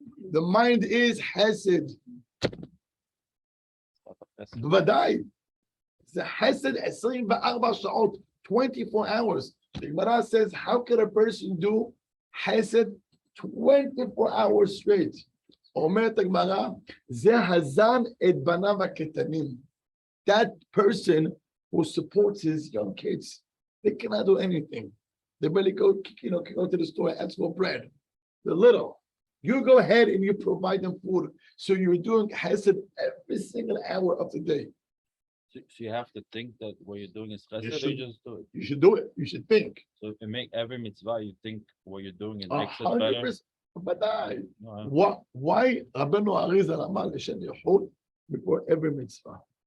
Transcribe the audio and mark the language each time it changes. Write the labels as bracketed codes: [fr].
[en] The mind is hesed. V'vadai. It's a hesed 24 sha'ot, 24 hours. The Gemara says, how can a person do hesed 24 hours straight? [he] אומרת הגמרא, זה הזן את בניו הקטנים. [en] That person who supports his young kids, they cannot do anything. They barely go to the store and ask for bread. They're little. You go ahead and you provide them food. So you're doing hesed every single hour of the day. So you have to think that what you're doing is chesed, or should. you just do it. You should do it. You should think. So if you make every mitzvah, you think what you're doing, it makes it better. 100%. ודאי. No, Why [he] רבנו אריזל אמר לשם יכול [en] before every mitzvah?